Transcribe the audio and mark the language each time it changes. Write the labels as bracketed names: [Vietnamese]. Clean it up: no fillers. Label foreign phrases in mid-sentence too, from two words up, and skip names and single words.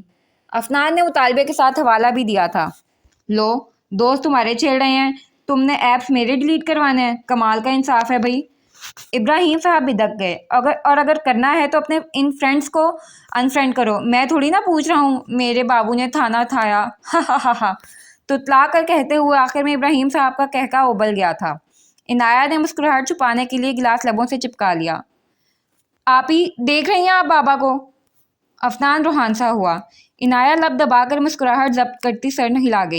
[Urdu] افنان نے مطالبے کے ساتھ حوالہ بھی دیا تھا۔ لو دوست تمہارے چھیڑ رہے ہیں، تم نے ایپس میرے ڈیلیٹ کروانے ہیں؟ کمال کا انصاف ہے بھائی۔ ابراہیم صاحب بھی دک گئے۔ اگر کرنا ہے تو اپنے ان فرینڈس کو انفرینڈ کرو، میں تھوڑی نہ پوچھ رہا ہوں۔ میرے بابو نے تھانہ تھایا، ہا ہا ہا ہا۔ تتلا کر کہتے ہوئے آخر میں ابراہیم صاحب کا قہقہ ابل گیا تھا۔ عنایہ نے مسکراہٹ چھپانے کے لیے گلاس لبوں سے چپکا لیا۔ آپ ہی دیکھ رہی ہیں آپ بابا کو؟ افنان روحان سا ہوا۔ عنایہ لب دبا کر مسکراہٹ ضبط کرتی سر ہلا گئی۔